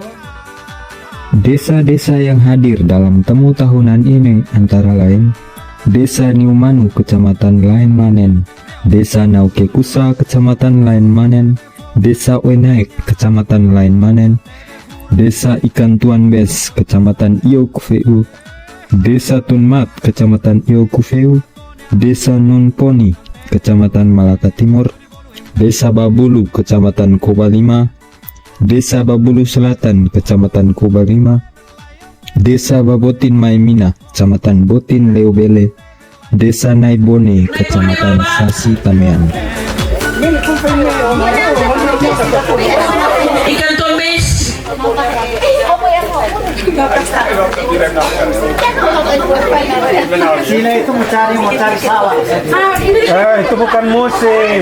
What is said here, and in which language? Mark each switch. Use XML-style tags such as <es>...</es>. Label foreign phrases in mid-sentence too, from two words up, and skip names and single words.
<id>Desa-desa yang hadir dalam temu tahunan ini antara lain Desa Niumanu, Kecamatan Lain Manen, Desa Nauke Kusah, Kecamatan Lain Manen, Desa Oenaek, Kecamatan Lain Manen, Desa Ikan Tuan Bes, Kecamatan Iokufeu, Desa Tunmat, Kecamatan Iokufeu, Desa Nunponi, Kecamatan Malaka Timur, Desa Babulu, Kecamatan Kobalima, Desa Babulu Selatan, Kecamatan Kobalima, Desa Babotin Maimina, Kecamatan Botin Leobele, Desa Naibone, Kecamatan Sasi Tamean. Ikan tumis. Sila itu mau cari sawah. Itu bukan musim.</id>